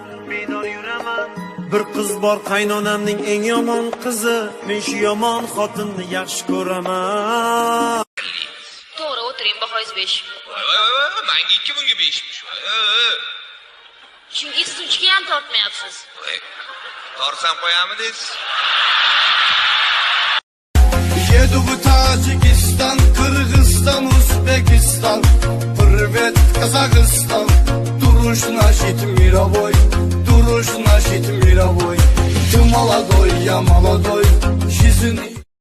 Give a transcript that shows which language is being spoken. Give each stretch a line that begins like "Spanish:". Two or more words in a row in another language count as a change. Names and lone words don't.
Uzbek: Bir qiz bor qaynonamning eng yomon qizi, men shu yomon xotinni yaxshi ko'raman. To'g'ri, o'tiring, bahoyingiz 5. Menga 2 bunga 5'miş. Chunki isituvchiga ham tortmayapsiz. Torsam qo'yamidingiz?
Russian: Еду в Таджикистан, Кыргызстан, Узбекистан, привет, Казахстан. Туруш наш мировой, туруш наш мировой. Ты молодой, я молодой, жизнь